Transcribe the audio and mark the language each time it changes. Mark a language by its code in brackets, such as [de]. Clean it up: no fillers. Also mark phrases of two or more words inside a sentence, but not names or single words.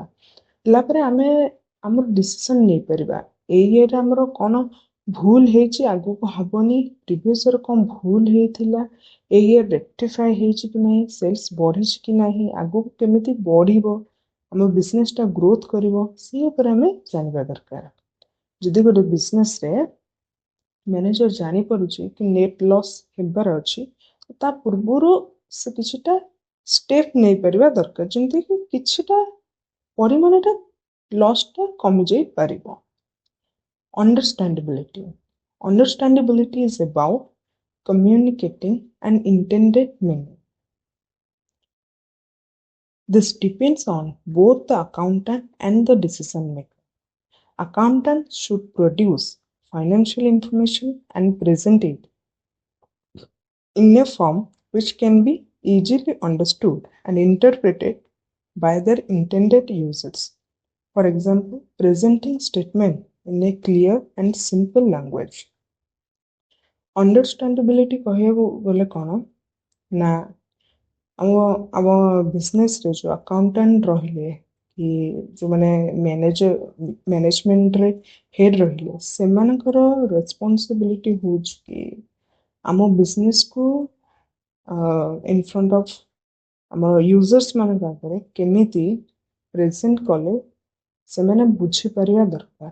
[or] ହେଲା ପରେ ଆମେ ଆମର ଡିସିସନ୍ ନେଇପାରିବା ଏଇ ଇୟରରେ ଆମର କ'ଣ ଭୁଲ ହେଇଛି, ଆଗକୁ ହବନି, [en] previous year [or] କ'ଣ ଭୁଲ ହେଇଥିଲା, ଏଇ [en] year rectify [or] ହେଇଛି କି ନାହିଁ, ସେଲ୍ସ ବଢ଼ିଛି କି ନାହିଁ, ଆଗକୁ କେମିତି ବଢ଼ିବ, ଆମ ବିଜନେସଟା ଗ୍ରୋଥ୍ କରିବ, ସେ ଉପରେ ଆମେ ଜାଣିବା ଦରକାର। ଯଦି ଗୋଟେ ବିଜନେସରେ ମ୍ୟାନେଜର ଜାଣିପାରୁଛି କି [en] net loss [or] ହେବାର ଅଛି, ତା ପୂର୍ବରୁ ସେ କିଛିଟା ଷ୍ଟେପ୍ ନେଇପାରିବା ଦରକାର, ଯେମିତିକି କିଛିଟା ପରିମାଣରେ ଲସ୍ଟା କମିଯାଇପାରିବ। [en] Understandability. Understandability is about communicating an intended meaning. This depends on both the accountant and the decision maker. Accountants should produce financial information and present it in a form which can be easily understood and interpreted by their intended users. For example, presenting statement in a clear and simple language. [or] Understandability କହିବାକୁ ଗଲେ କ'ଣ ନା ଆମ ବିଜନେସରେ ଯୋଉ ଆକାଉଣ୍ଟାଣ୍ଟ ରହିଲେ କି ଯୋଉମାନେ ମ୍ୟାନେଜମେଣ୍ଟରେ ହେଡ୍ ରହିଲେ, ସେମାନଙ୍କର ରେସ୍ପନ୍ସିବିଲିଟି ହେଉଛି କି ଆମ ବିଜନେସକୁ [en] in front of [or] ଆମର ୟୁଜର୍ସ ମାନଙ୍କ ଆଗରେ କେମିତି ପ୍ରେଜେଣ୍ଟ କଲେ ସେମାନେ ବୁଝିପାରିବା ଦରକାର।